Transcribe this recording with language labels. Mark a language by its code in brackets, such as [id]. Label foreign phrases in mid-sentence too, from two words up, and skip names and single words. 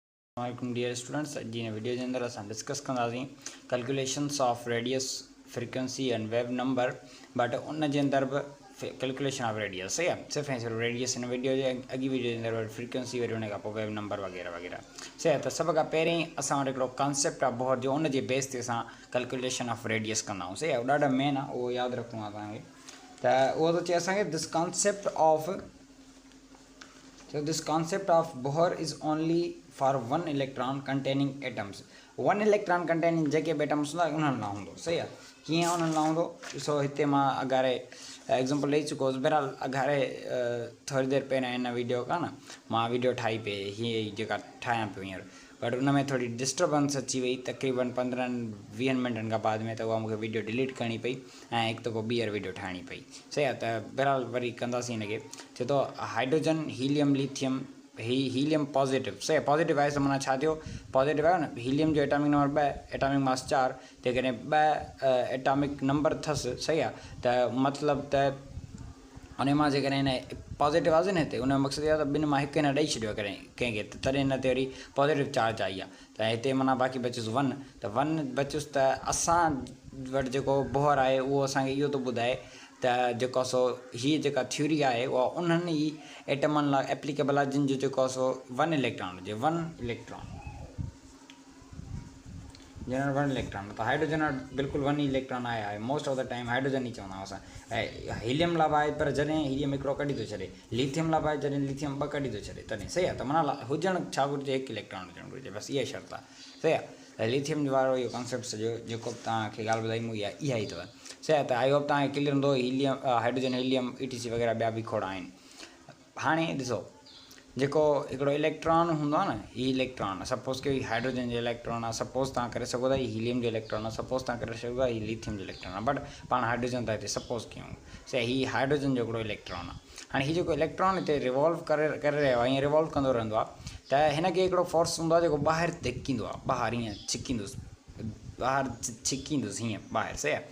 [en] Assalamualaikum dear students. [sd] जी वीडियो के अंदर असां डिस्कस कंदासीं [en] calculations of radius frequency and wave number but [sd] उन जे अंदर [en] calculation of radius [sd] सही है सिर्फ ऐं सिर्फ रेडियस इन वीडियो जे अॻी वीडियो जे अंदर फ्रीक्वेंसी वरी उन खां पोइ वेव नंबर वग़ैरह वग़ैरह सही आहे। त सभ खां पहिरीं असां वटि हिकिड़ो कॉन्सेप्ट आहे बोहर जो उन जे बेस ते असां [en] calculation of radius [sd] कंदा आहियूं सही आहे। ॾाढा मेन आहे उहो यादि रखणो आहे तव्हांखे। त उहो थो चए असांखे [en] दिस concept of Bohr is only for one electron containing atoms. One electron containing [sd] जेके atoms हूंदा उन्हनि लाइ हूंदो सही आहे। कीअं उन्हनि लाइ हूंदो ॾिसो हिते मां अगारे एग्ज़ाम्पल ॾेई चुको हुउसि। बहरहाल अगारे थोरी देरि पहिरियां हिन वीडियो खां न मां वीडियो ठाही पई हीअ जेका ठाहियां पियो हींअर बट उन में थोड़ी डिस्टर्बेंस अची वई तक़रीबन 15-20 मिनटनि खां बाद में त उहा मूंखे वीडियो डिलीट करणी पई ऐं हिकु दफ़ो ॿीहर वीडियो ठाहिणी पई सही आहे। त बहरहाल वरी कंदासीं हिनखे। चए थो हाइड्रोजन हीलियम लिथियम हीलियम पॉजिटिव सही आहे। पॉजिटिव आहे त माना छा थियो पॉजिटिव आहे न हीलियम जो [en] atomic number [sd] 2 [en] atomic mass [sd] 4 जेकॾहिं 2 [en] atomic number [sd] अथसि सही आहे त मतिलबु त उन मां जेकॾहिं हिन पॉजिटिव आहे न हिते उन जो मक़सदु इहो आहे त ॿिनि मां हिकु हिन ॾेई छॾियो करे कंहिंखे त तॾहिं हिन ते वरी [en] positive charge [sd] आई आहे। त हिते माना बाक़ी बचियुसि 1 त 1 बचियुसि त असां वटि जेको बोहर आहे उहो असांखे इहो थो ॿुधाए त जेको सो हीअ जेका थ्योरी आहे उहा उन्हनि ई एटमनि लाइ एप्लीकेबल आहे जिन जो जेको सो 1 इलेक्ट्रॉन हुजे 1 इलेक्ट्रॉन जनरल 1 इलेक्ट्रॉन त हाइड्रोजन बिल्कुलु 1 इलेक्ट्रॉन आहे [en] most of the time [sd] हाइड्रोजन ई चवंदा आहियूं असां। ऐं हीलियम लाइ आहे पर जॾहिं हीलियम हिकिड़ो कढी थो छॾे लिथियम लाइ आहे जॾहिं लिथियम 2 कढी थो छॾे तॾहिं सही आहे। त माना हुजणु छा घुरिजे 1 इलेक्ट्रॉन हुजणु घुरिजे बसि इहा शर्त आहे सही आहे। लिथियम वारो इहो कॉन्सेप्ट सॼो जेको बि तव्हांखे ॻाल्हि ॿुधाई इहा ई अथव सही आहे। त [en] I hope [sd] तव्हांखे क्लियर हूंदो हीलियम हाइड्रोजन हीलियम ETC वग़ैरह ॿिया बि खोड़ आहिनि। हाणे ॾिसो जेको हिकिड़ो इलेक्ट्रॉन हूंदो आहे न हीअ इलेक्ट्रॉन आहे सपोज़ के हाइड्रोजन जो इलेक्ट्रॉन आहे सपोज़ तव्हां करे सघो था हीअ हीलियम जो इलेक्ट्रॉन आहे सपोज़ तव्हां करे सघो था हीअ लिथियम जो इलेक्ट्रॉन आहे बट पाण हाइड्रोजन था हिते सपोज़ कयूं सही हीअ हाइड्रोजन जो हिकिड़ो इलेक्ट्रॉन आहे। हाणे हीअ जेको इलेक्ट्रॉन हिते रिवॉल्व करे रहियो आहे ईअं रिवॉल्व कंदो रहंदो आहे त हिनखे हिकिड़ो फोर्स हूंदो आहे जेको ॿाहिरि धिकींदो आहे ॿाहिरि ईअं छिकींदुसि ॿाहिरि छिकींदुसि हीअं ॿाहिरि सही आहे।